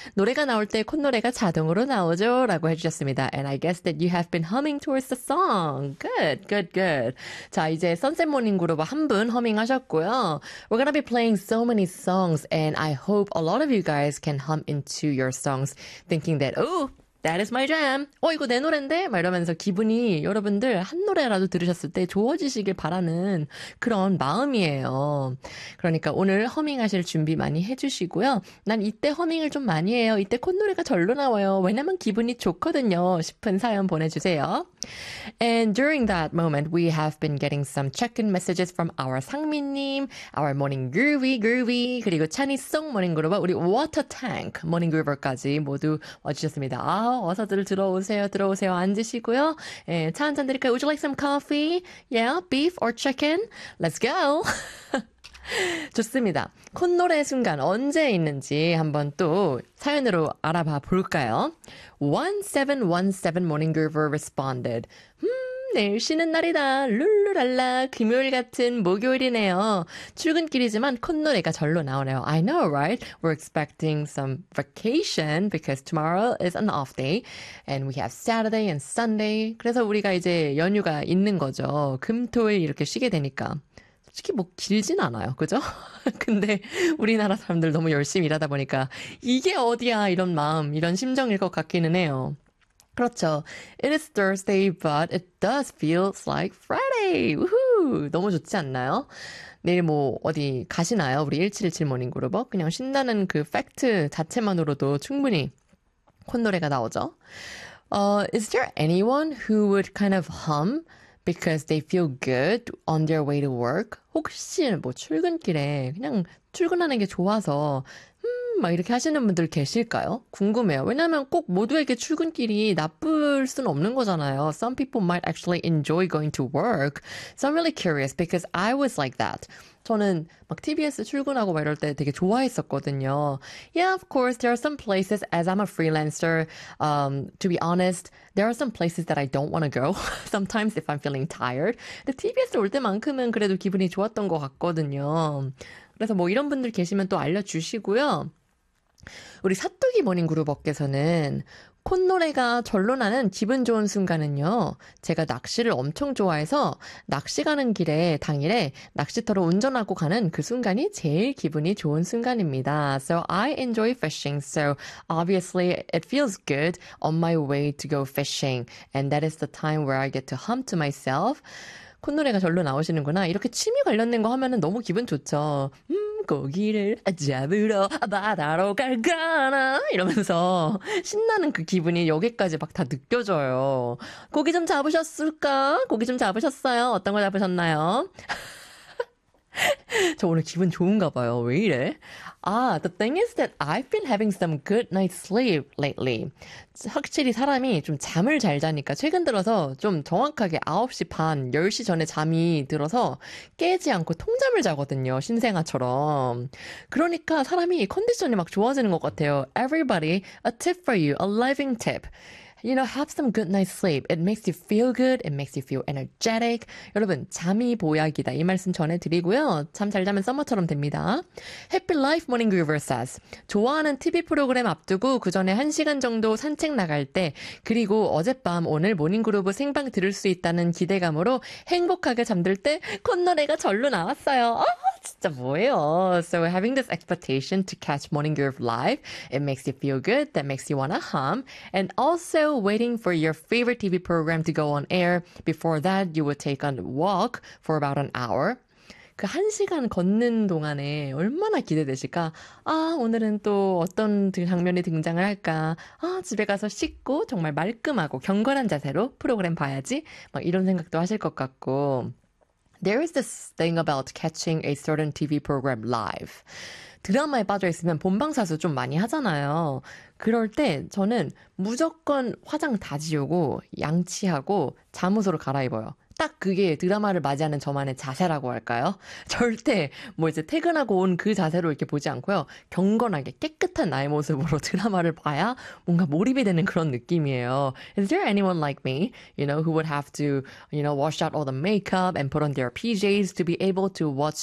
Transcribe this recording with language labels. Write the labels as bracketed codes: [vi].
[ko] 노래가 나올 때 콧노래가 자동으로 나오죠? 라고 해주셨습니다. [en] And I guess that you have been humming towards the song. Good, good, good. [ko] 자, 이제 Sunset Morning Group 한분 humming 하셨고요. [en] We're gonna be playing so many songs, and I hope a lot of you guys can hum into your songs, thinking that, oh, That is my jam. [ko] 이거 내 노래인데? 막 이러면서 기분이 여러분들 한 노래라도 들으셨을 때 좋아지시길 바라는 그런 마음이에요. 그러니까 오늘 허밍하실 준비 많이 해주시고요. 난 이때 허밍을 좀 많이 해요. 이때 콧노래가 절로 나와요. 왜냐면 기분이 좋거든요. 싶은 사연 보내주세요. [en] And during that moment, we have been getting some check-in messages from our 상민님, our morning groovy, 그리고 찬이송 morning groover, 우리 water tank morning groover까지 모두 와주셨습니다. [ko] 어서들 들어오세요. 들어오세요. 앉으시고요. 예, 차 한잔 드릴까요? [en] Would you like some coffee? Yeah, beef or chicken? Let's go. [ko] 좋습니다. 콧노래 순간 언제 있는지 한번 또 사연으로 알아봐 볼까요? 1717 [en] Morning Groover responded. [ko] 내일 쉬는 날이다. 룰루랄라. 금요일 같은 목요일이네요. 출근길이지만 콧노래가 절로 나오네요. [en] I know, right? We're expecting some vacation because tomorrow is an off day. And we have Saturday and Sunday. [ko] 그래서 우리가 이제 연휴가 있는 거죠. 금, 토, 일 이렇게 쉬게 되니까. 솔직히 뭐 길진 않아요. 그죠? 근데 우리나라 사람들 너무 열심히 일하다 보니까 이게 어디야? 이런 마음, 이런 심정일 것 같기는 해요. 그렇죠. [en] It is Thursday, but it does feel like Friday. [ko] 우후! 너무 좋지 않나요? 내일 뭐 어디 가시나요? 우리 1717 모닝 그룹업. 그냥 쉰다는 그 팩트 자체만으로도 충분히 콧노래가 나오죠. [en] Is there anyone who would kind of hum because they feel good on their way to work? [ko] 혹시 뭐 출근길에 그냥 출근하는 게 좋아서 막 이렇게 하시는 분들 계실까요? 궁금해요. 왜냐면 꼭 모두에게 출근길이 나쁠 순 없는 거잖아요. [en] Some people might actually enjoy going to work. So I'm really curious because I was like that. [ko] 저는 막 TBS 출근하고 막 이럴 때 되게 좋아했었거든요. [en] Yeah, of course, there are some places as I'm a freelancer. To be honest, there are some places that I don't want to go sometimes if I'm feeling tired. [ko] 근데 TBS 올 때만큼은 그래도 기분이 좋았던 것 같거든요. 그래서 뭐 이런 분들 계시면 또 알려주시고요. 우리 사뚜기 모닝 그룹업계에서는 콧노래가 절로 나는 기분 좋은 순간은요. 제가 낚시를 엄청 좋아해서 낚시 가는 길에 당일에 낚시터로 운전하고 가는 그 순간이 제일 기분이 좋은 순간입니다. [en] So I enjoy fishing. So obviously it feels good on my way to go fishing. And that is the time where I get to hum to myself. [ko] 콧노래가 절로 나오시는구나. 이렇게 취미 관련된 거 하면은 너무 기분 좋죠. 고기를 잡으러 바다로 갈 거나 이러면서 신나는 그 기분이 여기까지 막다 느껴져요. 고기 좀 잡으셨을까? 고기 좀 잡으셨어요? 어떤 걸 잡으셨나요? 저 오늘 기분 좋은가 봐요. 왜 이래? [en] The thing is that I've been having some good night's sleep lately. [ko] 확실히 사람이 좀 잠을 잘 자니까 최근 들어서 좀 정확하게 9시 반, 10시 전에 잠이 들어서 깨지 않고 통잠을 자거든요. 신생아처럼. 그러니까 사람이 컨디션이 막 좋아지는 것 같아요. [en] Everybody, a tip for you, a living tip. You know, have some good night's sleep. It makes you feel good. It makes you feel energetic. [ko] 여러분, 잠이 보약이다. 이 말씀 전해드리고요. 잠잘 자면 썸머처럼 됩니다. [en] Happy Life Morning Groover says, [ko] 좋아하는 TV 프로그램 앞두고 그 전에 1시간 정도 산책 나갈 때, 그리고 어젯밤 오늘 모닝 그루브 생방 들을 수 있다는 기대감으로 행복하게 잠들 때 콧노래가 절로 나왔어요. 진짜 뭐예요? [en] So having this expectation to catch Morning Groove live, it makes you feel good. That makes you wanna hum. And also waiting for your favorite TV program to go on air. Before that, you will take a walk for about an hour. [ko] 그한 시간 걷는 동안에 얼마나 기대되실까? 아, 오늘은 또 어떤 장면이 등장을 할까? 아, 집에 가서 씻고 정말 말끔하고 경건한 자세로 프로그램 봐야지. 막 이런 생각도 하실 것 같고. [en] There is this thing about catching a certain TV program live. [ko] 드라마에 빠져 있으면 본방사수 좀 많이 하잖아요. 그럴 때 저는 무조건 화장 다 지우고 양치하고 잠옷으로 갈아입어요. 딱 그게 드라마를 맞이하는 저만의 자세라고 할까요? 절대 뭐 이제 퇴근하고 온그 자세로 이렇게 보지 않고요. 경건하게 깨끗한 나의 모습으로 드라마를 봐야 뭔가 몰입이 되는 그런 느낌이에요. [en] Is there anyone like me, you know, who would have to, you know, wash out all the makeup and put on their PJs to be able to watch